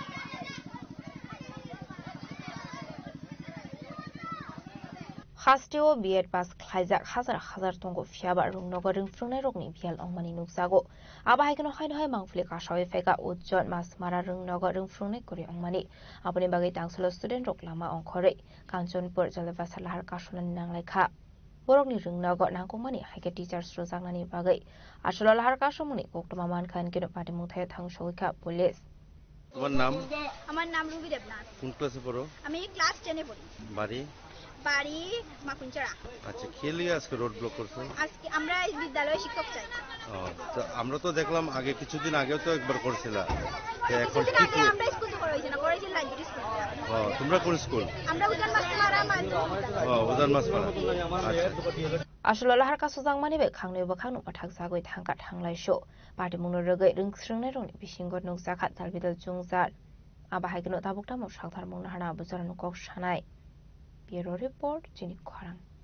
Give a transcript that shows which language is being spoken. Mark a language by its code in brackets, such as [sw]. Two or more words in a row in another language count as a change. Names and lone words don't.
[trp] Hastio biet pas khaijak hazar tongo fiaba rungnogo rungfrungnai rokni bial ongmani nukjago aba haikeno haino hai mangfli kasoi feka ujjon masmara rungnogo rungfrungnai kori ongmani aboni bagai tangsolo student rok lama ongkhore Kanchanpur jolebasa lahar kasolani nanglai kha borokni rungnogo nangkongmani haike teachers rojaknani bagai asolo lahar kasomuni koktoma mankhan kino patimung thaya thangshogoi kha police [bn] তোমার নাম আমার নাম রুবি দেবনাথ কোন ক্লাসে পড়ো আমি ক্লাস 10 এ পড়ি বাড়ি বাড়ি মাকুঞ্চড়া আচ্ছা খেলি আজকে [en] road block [bn] করছো আজকে আমরা এই বিদ্যালয়ে শিক্ষক চাই তো আমরা তো দেখলাম আগে কিছুদিন আগেও তো একবার করছিলা তো এখন কি কি আমরা স্কুল তো করাইছি না করাইছি [en] library school [bn] তোমরা কোন স্কুল আমরা উজান মাছমারা উজান মাছমারা [trp] Asolo lahar kasojang mani bai khangnoi bakhang nuk pathak jagoi thangka thanglai sho party mungno rogai rungsrungnai roni bisingot nuk jakha talbidal jungjar aba haikeno tabukta mo sakthar mungna hana bujaran kok sanai [en] bureau report [trp] chini khorang